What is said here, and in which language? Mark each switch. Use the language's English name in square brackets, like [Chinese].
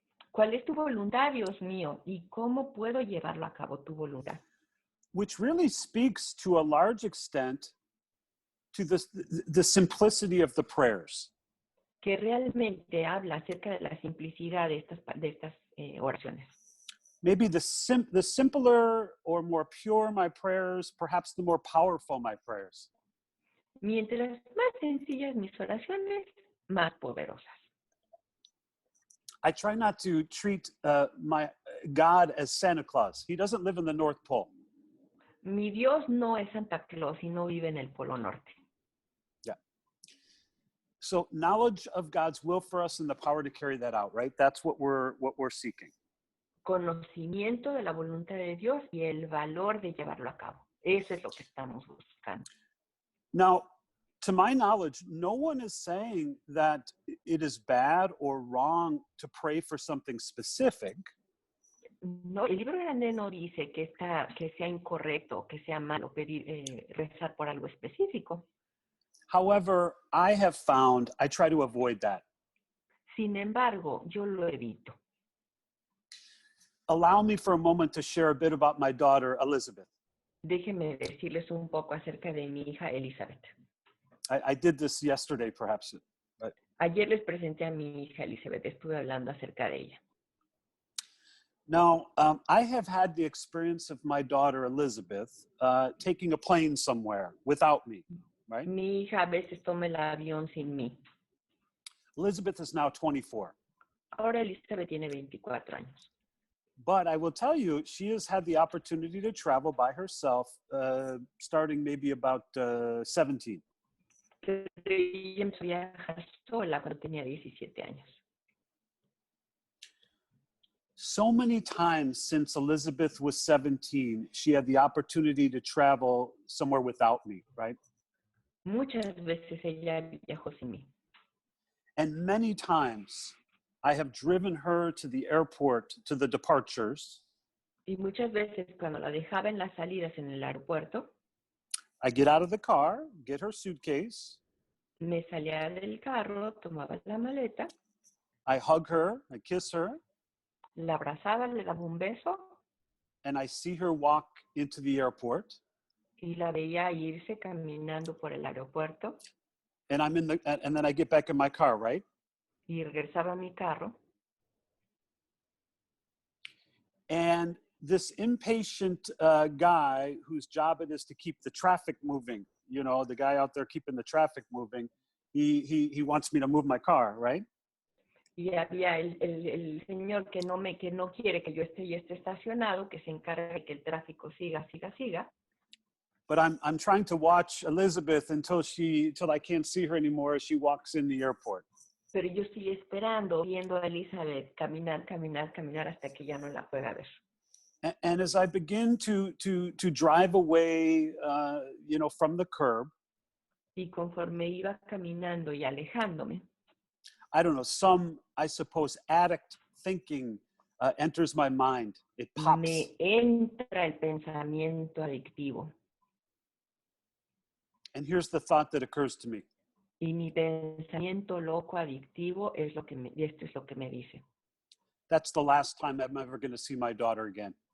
[Spanish] ¿Cuál es tu voluntad, Dios mío? ¿Y cómo puedo llevarlo a cabo tu voluntad? [English] Which really speaks to a large extent to the simplicity of the prayers. [Spanish] Que realmente habla acerca de la simplicidad de estas oraciones. [English] Maybe the simpler or more pure my prayers, perhaps the more powerful my prayers. [Spanish] Mientras más sencillas mis oraciones, más poderosas. [English] I try not to treat my God as Santa Claus. He doesn't live in the North Pole. [Spanish] Mi Dios no es Santa Claus y no vive en el Polo Norte. [English] Yeah. So knowledge of God's will for us and the power to carry that out, right? That's what we're seeking. [Spanish] Conocimiento de la voluntad de Dios y el valor de llevarlo a cabo. Eso es lo que estamos buscando. [English] Now, to my knowledge, no one is saying that it is bad or wrong to pray for something specific. [Spanish] No, el libro grande no dice que sea incorrecto, que sea malo rezar por algo específico. [English] However, I try to avoid that. [Spanish] Sin embargo, yo lo evito. [English] Allow me for a moment to share a bit about my daughter, Elizabeth. [Spanish] Déjenme decirles un poco acerca de mi hija Elizabeth. [English] I did this yesterday, perhaps. But [Spanish] Ayer les presenté a mi hija Elizabeth, estuve hablando acerca de ella. [English] Now, I have had the experience of my daughter Elizabeth taking a plane somewhere without me, right? [Spanish] Mi hija a veces toma el avión sin mí. [English] Elizabeth is now 24. [Spanish] Ahora Elizabeth tiene 24 años. [English] But I will tell you, she has had the opportunity to travel by herself starting maybe about 17. [Spanish] Pero ella empezó a viajar sola cuando tenía 17 años. [English] So many times since Elizabeth was 17, she had the opportunity to travel somewhere without me, right? [Spanish] Muchas veces ella viajó sin mí. [English] And many times I have driven her to the airport, to the departures. [Spanish] Y muchas veces cuando la dejaba en las salidas en el aeropuerto, [English] I get out of the car, get her suitcase. [Spanish] me salía del carro, tomaba la maleta, [English] I hug her, I kiss her, [Spanish] la abrazaba, le daba un beso [English] and I see her walk into the airport. [Spanish] y la veía irse caminando por el aeropuerto [English] And and then I get back in my car, right? [Spanish] y regresaba a mi carro. [English] And this impatient guy whose job it is to keep the traffic moving, you know, the guy out there keeping the traffic moving, he wants me to move my car, right? [Spanish] Y había el señor que no quiere que yo esté estacionado, que se encarga de que el tráfico siga. [English] But I'm trying to watch Elizabeth until I can't see her anymore as she walks in the airport. [Spanish] Pero yo estoy esperando, viendo a Elizabeth caminar hasta que ya no la pueda ver. [English] And as I begin to drive away, you know, from the curb, [Spanish] Y conforme iba caminando y alejándome, [English] I don't know, some, I suppose, addict thinking enters my mind. It pops. [Spanish] me entra el pensamiento adictivo. [English] And here's the thought that occurs to me. [Spanish] Y mi pensamiento loco adictivo esto es lo que me dice. [English] That's the last time I'm ever going to see my daughter again.